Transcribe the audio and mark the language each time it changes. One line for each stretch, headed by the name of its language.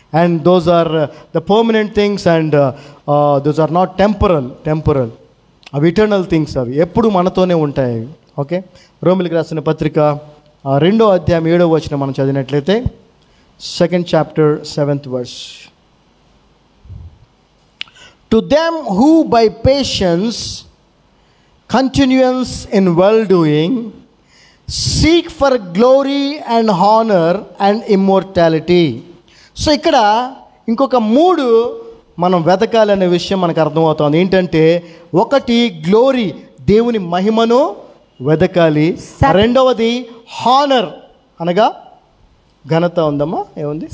English: And those are the permanent things and those are not temporal.
Telugu: అవి eternal things, అవి ఎప్పుడు మనతోనే ఉంటాయి. ఓకే, రోమిలికి రాసిన పత్రిక 2వ అధ్యాయం 7వ వచనం మనం చదివినట్లయితే,
English: 2nd chapter 7th verse. To them who by patience, continuance in well-doing, seek for glory and honor and immortality.
Telugu: So ఇక్కడ ఇంకొక 3 మనం వెతకాలనే విషయం మనకు అర్థమవుతుంది. ఏంటంటే, ఒకటి గ్లోరీ, దేవుని మహిమను వెతకాలి. రెండవది హానర్, అనగా ఘనత ఉందమ్మా, ఏముంది?